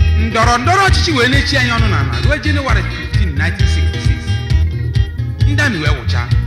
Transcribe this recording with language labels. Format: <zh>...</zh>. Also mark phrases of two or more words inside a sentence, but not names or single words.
<ig>Ndọrọ ndọrọ ọchịchị wee na-echi anyị ọnụ n'ala ruo Jenụwarị fifteen, nineteen sixty-six. Ndị amị wee wụchaa.</ig>